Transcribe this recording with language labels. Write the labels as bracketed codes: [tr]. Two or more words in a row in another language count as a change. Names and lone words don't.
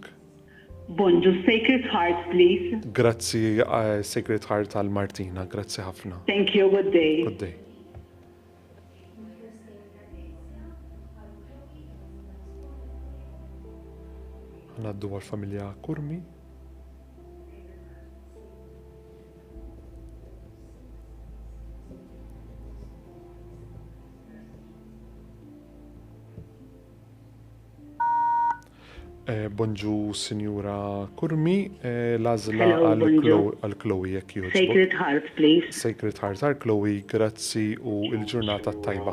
[mt] Bonġu, [en] Sacred Heart, please. [mt] Grazzi Sacred Heart għal Martina, grazzi ħafna. [en] Thank you, good day. Good day. [mt] Għanaddu għal-familja Kurmi. Bonġu, Sinjura Kurmi, l-għażla [en] Hello, bonġu. [mt] għal-Chloe jekk jogħġbok. [en] Sacred Heart, please. [mt] Sacred Heart għal Chloe, grazzi u il-ġurnata tajba.